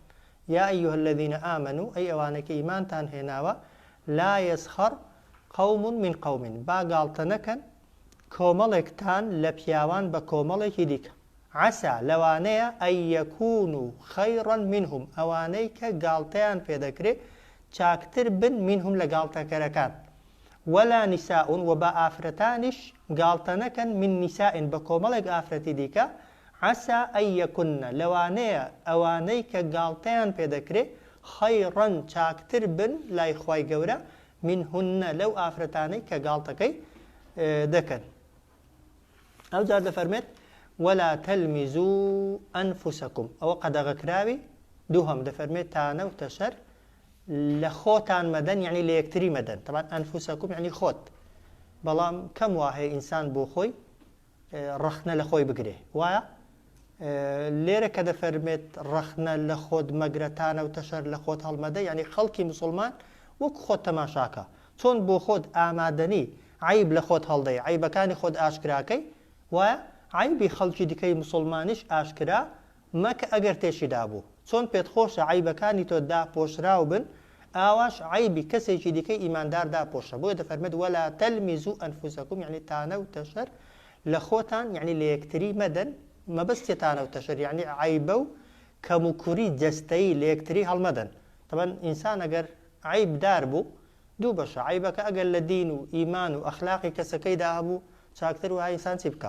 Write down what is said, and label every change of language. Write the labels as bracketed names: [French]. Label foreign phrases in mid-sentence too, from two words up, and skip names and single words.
[Arabic] یا ئەیها الذین ئامنوا، [Central Kurdish] ئەی ئەوانەی کە ئیمانتان هێناوە، [Arabic] لا يسخر قەوم من قەوم، [Central Kurdish] با گاڵتە نەکەن کۆمەڵێکتان لە پیاوان بە کۆمەڵێکی دیکە. عسى لوانەیە [Arabic] ئەن یەکونوا خەیڕا منهم، [Central Kurdish] ئەوانەی کە گاڵتەیان پێدەکرێ چاکتر بن منهم لە گاڵتەکەرەکان. [Arabic] ولا نساء [Central Kurdish] و بە ئافرەتانیش گاڵتە نەکەن [Arabic] من نساء [Central Kurdish] بە کۆمەڵێک ئافرەتی دیکە. [Arabic] عسى ئەن یەکون [Central Kurdish] لەوانەیە ئەوانەی کە گاڵتەیان پێدەکرێ خەیڕا چاکتر بن لای خوای گەورە منهن لەو ئافرەتانەی کە گاڵتەکەی دەکەن. ئەو جار دەفەرمێت [Arabic] ولا تلمزوا أنفسكم، [Central Kurdish] أو قەدەغەکراوی دووهەم دەفەرمێت تانەوتە شەر لە خۆتان مەدەن، یعنی لە یەکتری مەدەن. [Arabic] طبعا أنفسكم [Central Kurdish] یعنی خۆت، بەڵام کەم وایە ئینسان بۆ خۆی ڕەخنە لە خۆی بگرێ وایە. لێرە کە دەفەرمێت ڕەخنە لە خۆت مەگرە تانەوتە شەر لە خۆت هەڵمەدە، یعنی خەڵکی مسلمان وەکو خۆت تەماشاکە، چۆن بۆ خۆت ئامادەنی عیب لە خۆت هەڵدەی، عیبەکانی خۆت ئاشکراکەی وایە، عیبی خەڵکی دیکەی مسلمانیش ئاشکرا مەکە ئەگەر تێشیدا بوو. چۆن پێت خۆشە عیبەکانی تۆ داپۆشراو بن، ئاواش عیبی کەسێکی دیکەی ئیماندار داپۆشە. بۆیە دەفەرمێت [Arabic] ولا تلمزوا أنفسكم، [Central Kurdish] یعنی تانەوتە شەر لە خۆتان، یعنی لە یەکتری مەدەن مەبەستێتانە و تەشەر یعنی عیبە و کەم و کوری جەستەیی لە یەکتری هەڵمەدەن. طبعا ئینسان ئەگەر عیبدار بوو دوو بەشە، عیبەکە ئەگەر لە دین و ئیمان و ئەخلاقی کەسەکەیدا هەبوو چاکتر وایە ئینسان چی بکە؟